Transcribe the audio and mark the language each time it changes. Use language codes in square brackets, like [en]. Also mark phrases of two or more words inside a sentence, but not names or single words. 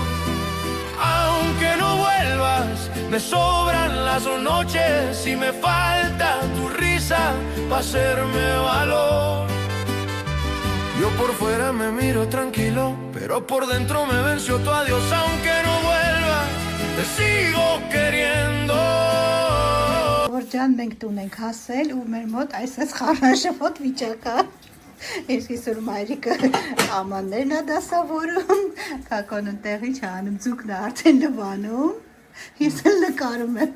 [es] Aunque no vuelvas, me sobran las noches y me falta tu risa para hacerme valor. Yo por fuera me miro tranquilo, pero por dentro me venció tu adiós. Aunque no vuelva, te sigo queriendo. [hy] Ջան, մենք տուն ենք հասել ու մեր մոտ այսպես խառնաշփոթ վիճակա։ Այսօր մայրիկը ամաններն է դասավորում, կակոնն տեղի չանում, ձուկն է արդեն լվանում, ես էլ նկարում եմ։